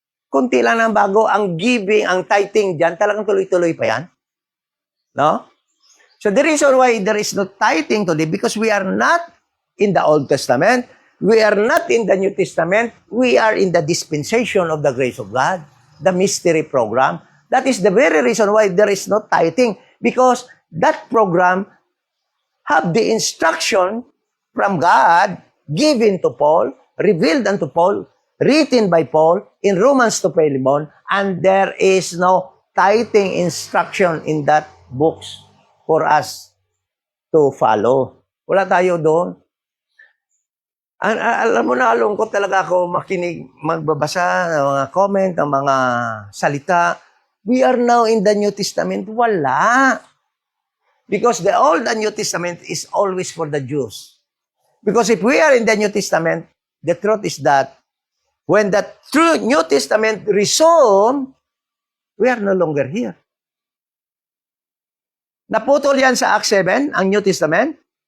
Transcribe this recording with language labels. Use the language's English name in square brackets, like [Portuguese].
[Filipino] Kunti lang ang bago, ang giving, ang tithing diyan, talagang tuloy-tuloy pa 'yan. No? [English] So the reason why there is no tithing today because we are not in the Old Testament, we are not in the New Testament, we are in the dispensation of the grace of God, the mystery program. That is the very reason why there is no tithing because that program have the instruction from God given to Paul, revealed unto Paul, written by Paul in Romans to Philemon, and there is no tithing instruction in that books for us to follow. [Filipino] Wala tayo doon. Alam mo na, lungkot talaga ako magbabasa ng mga comment, ng mga salita. [English] We are now in the New Testament. Wala. Because the Old and New Testament is always for the Jews. Because if we are in the New Testament, the truth is that When the true New Testament resumed, we are no longer here. [Filipino] Naputol yan sa Acts 7, ang New Testament.